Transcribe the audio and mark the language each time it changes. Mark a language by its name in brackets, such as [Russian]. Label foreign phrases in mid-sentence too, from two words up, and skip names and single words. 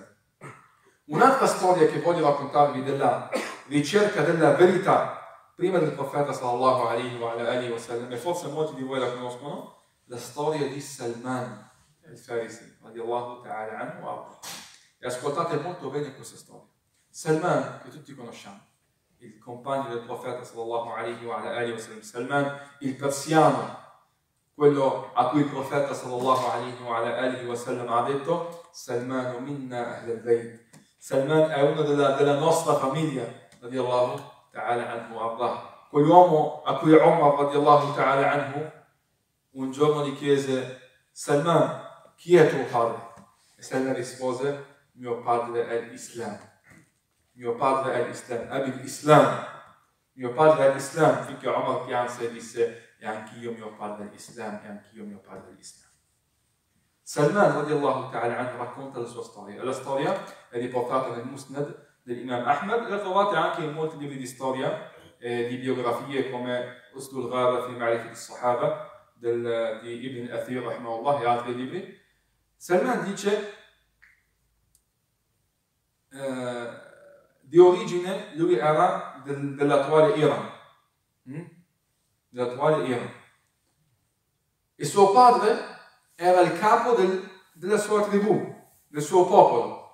[Italian] Un'altra storia che voglio raccontarvi della ricerca della verità prima del profeta [Arabic] صلى الله عليه وسلم, [Italian] e forse molti di voi la conoscono, la storia di Salman al-Farisi [Arabic] رضي الله تعالى عنه. [Italian] E ascoltate molto bene questa storia. Salman, che tutti conosciamo, il compagno del profeta [Arabic] صلى الله عليه وسلم, [Italian] Salman il persiano, quello a cui il profeta [Arabic] صلى الله عليه وسلم [Italian] ha detto: [Arabic] سلمان منا أهل البيت. [Italian] Salman è uno della nostra famiglia, [Arabic] رضي الله تعالى عنه أرضاه. [Italian] Quell'uomo a cui Umar [Arabic] رضي الله تعالى عنه [Italian] un giorno gli chiese: Salman, chi è tuo padre? E Salman rispose: mio padre è l'Islam. Mio padre è l'Islam, [Arabic] أبي الإسلام. [Italian] Mio padre è l'Islam, finché Umar pianse e disse: e anch'io mio padre è l'Islam, e anch'io mio padre è l'Islam. Salman [Arabic] رضي الله تعالى عنه [Italian] racconta la sua storia. La storia è riportata nel Musnad dell'Imam Ahmad, la trovate anche in molti libri di storia, di biografie come Usdul Ghaba fi Ma'rifat al-Sahaba di Ibn Athir rahimahullah e altri libri. Salman dice di origine lui era dell'attuale Iran, e suo padre era il capo della sua tribù, del suo popolo.